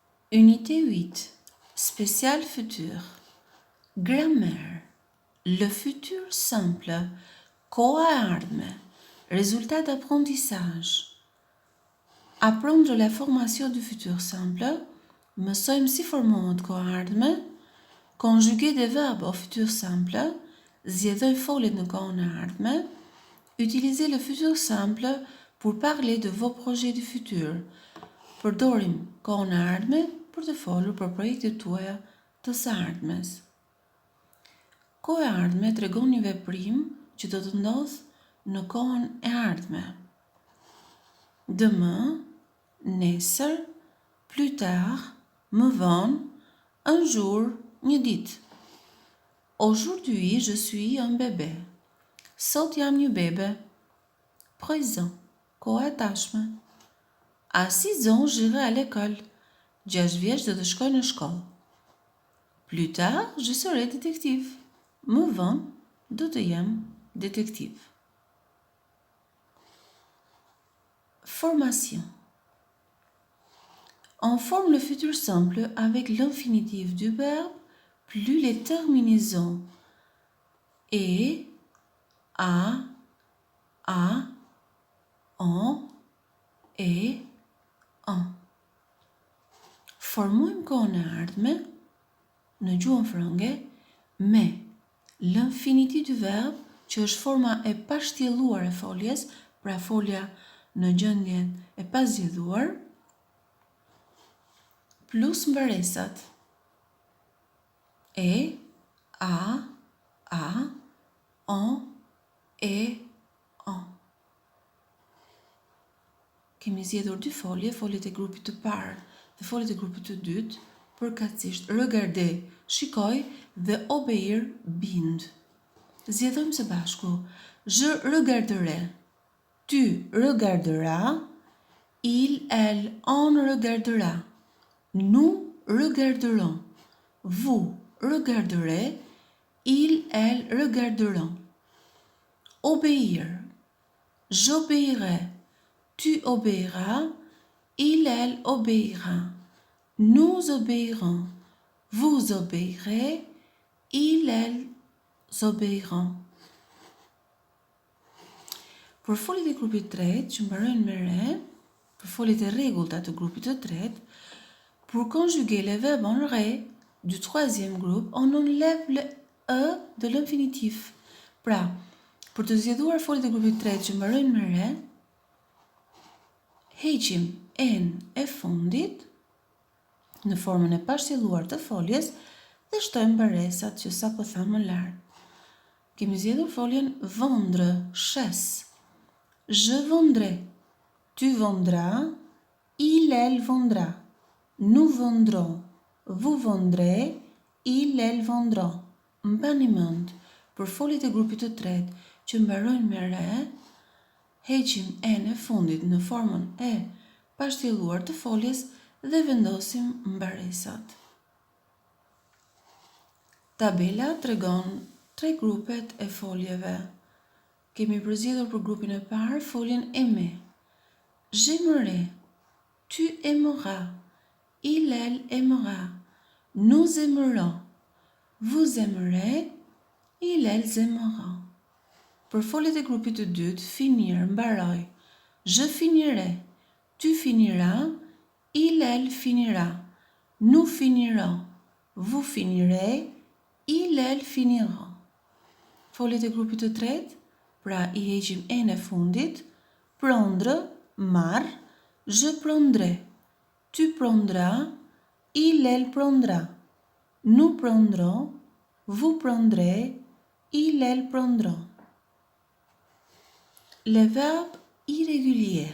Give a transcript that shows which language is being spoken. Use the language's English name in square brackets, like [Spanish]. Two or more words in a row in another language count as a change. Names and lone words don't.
[French] Unité 8. Spécial futur. Grammaire. Le futur simple. [Albanian] Koa e ardhme. [French] Résultat d'apprentissage. Apprendre la formation du futur simple. [Albanian] Mësojmë si formohet koha e ardhme. [French] Conjuguer des verbes au futur simple. [Albanian] Zgjedhoj foljet në kohën e ardhme. [French] Utilisez le futur simple pour parler de vos projets du futur. [Albanian] Përdorim kohën e ardhme për të folur për projektet tuaja të së ardhmes. Koha e ardhme tregon një veprim që do të ndodhë në kohën e ardhme. [French] Demain, nesër, plus tard, [Albanian] më vonë, [French] un jour, [Albanian] një ditë. [French] Aujourd'hui, je suis un bébé. [Albanian] Sot jam një bebe. Présent, koha e tashme. [French] À 6 ans, j'irai à l'école. [Albanian] 6 vjeç do të shkoj në shkollë. [French] Plus tard, je serai détective. [Albanian] Më vonë, do të jem détective. [French] Formation. On forme le futur simple avec l'infinitif du verbe plus les terminaisons et, a, on, et, en. [Albanian] Formojmë kohën e ardhme në gjuhën frënge me [French] l'infinitif du verbe, [Albanian] që është forma e pashtjelluar e foljes, pra folja në gjendjen e pazgjedhuar, plus mbëresat. [French] E, a, on, e, on. [Albanian] Kemi zgjedhur dy folje, foljet e grupit të parë dhe foljet e grupit të dytë, përkatësisht regarder, shikoj dhe obéir, bind. Zgjedhojmë së bashku. [French] Je regarderai. Tu regarderas. Il, elle, on regardera. Nous regarderons. Vous regarderez. Il, elle regarderont. Obéir. J'obéirai. Tu obéiras. Il, elle obéira. Nous obéirons. Vous obéirez. Il, elle obéiront. [Albanian] Për foljet e grupit të tretë, që mbarojnë me re, për foljet e rregullta të grupit të tretë, [French] pour conjuguer les verbes en ré du troisième groupe, on enlève le e de l'infinitif. [Albanian] Pra, për të zgjedhuar foljet e grupit të tretë që mbarojnë me re, heqim en e fundit në formën e pashtjelluar të foljes dhe shtojmë mbaresat që sapo thamë më lart. Kemi zgjedhur foljen vendre, shes. [French] Je vendrai. Tu vendras. Il, elle vendra. Nous vendrons. Vous vendrez. Il, elle vendront. [Albanian] Mbani mend, për foljet e grupit të tretë që mbarojnë me re, heqim e në fundit në formën e pashtjelluar të foljes dhe vendosim mbaresat. Tabela tregon 3 grupet e foljeve. Kemi përzgjedhur për grupin e parë foljen aimer. [French] J'aimerai. Tu aimeras. Il, elle aimera. Nous aimerons. Vous aimerez. Il, elles aimeront. [Albanian] Për foljet e grupit të dytë, finir, mbaroj. [French] Je finirai. Tu finiras. Il, elle finira. Nous finirons. Vous finirez. Il, elle finiront. [Albanian] Foljet e grupit të tretë, pra i heqim e në fundit, [French] prendre, marr, je prendrai. Tu prendras. Il, elle prendra. Nous prendrons. Vous prendrez. Il, elle prendront. Les verbes irréguliers.